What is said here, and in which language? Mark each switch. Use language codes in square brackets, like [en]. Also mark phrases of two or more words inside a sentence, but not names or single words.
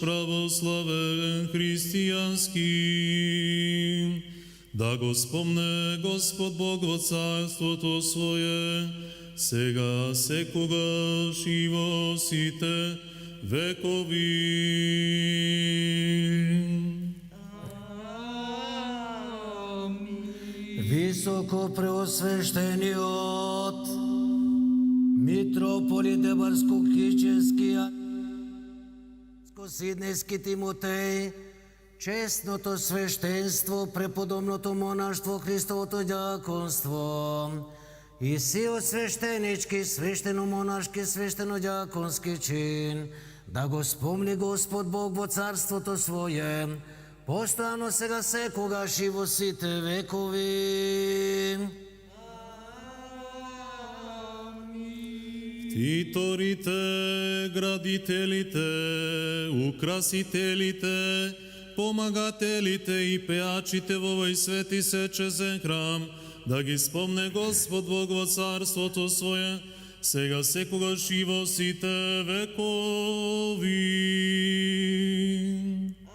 [mk] православен християнски, да го спомне Господ Бог во царството Свое, сега секогаш и во сите векови. Високо преосвещениот митрополит Деварско-Кичевския Сиднейски Тимотей, честното свещенство, преподобното монаštvo, Христовото дяконство и сил свещенички, свещено-монашки, свещено-дяконски чин, да го спомни Господ Бог во царството Свое, постоянно сега секогаш и во сите векови. Ктиторите, градителите, украсителите, помагателите и пеачите во овој свети сечезен храм, да ги спомне Господ Бог во царството Свое, сега секогаш и во сите векови.